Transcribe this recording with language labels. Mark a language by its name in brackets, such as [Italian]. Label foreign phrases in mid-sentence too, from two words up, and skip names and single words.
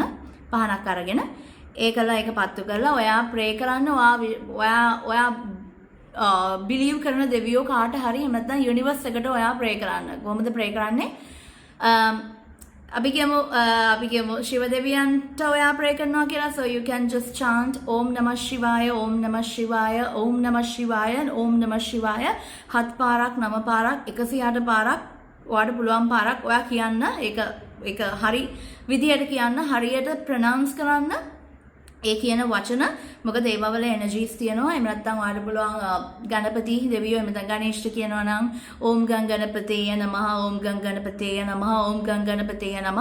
[Sinhala] පහනක් අරගෙන ඒකලා ඒක පත්තු කරලා ඔයා ප්‍රේ කරන්න ඔයා බිලීව් කරන දෙවියෝ කාට හරි එහෙම නැත්නම් යුනිවර්ස් එකට ඔයා ප්‍රේ කරන්න. කොහොමද ප්‍රේ කරන්නේ? අපි කියමු ශිව දෙවියන්ට ඔයා ප්‍රේ කරනවා කියලා. [English] So you can just chant [Sanskrit] ॐ नमः शिवाय ॐ नमः शिवाय ॐ नमः शिवाय ॐ नमः शिवाय [Sinhala] 7 පාරක් 9 පාරක් 108 පාරක් ඔයාට පුළුවන් පාරක් ඔයා කියන්න. ඒක හරි විදියට කියන්න, හරියට ප්‍රොනවුන්ස් කරන්න. ඒ කියන වචන මොකද ඒවවල එනර්ජීස් තියෙනවා. එහෙම නැත්නම් ඔයාලට පුළුවන් ගණපති දෙවියෝ එහෙම නැත්නම් ගණේෂ්ට කියනවා නම් [Sanskrit] ॐ गं गणपतये नमः ॐ गं गणपतये नमः ॐ गं गणपतये नमः.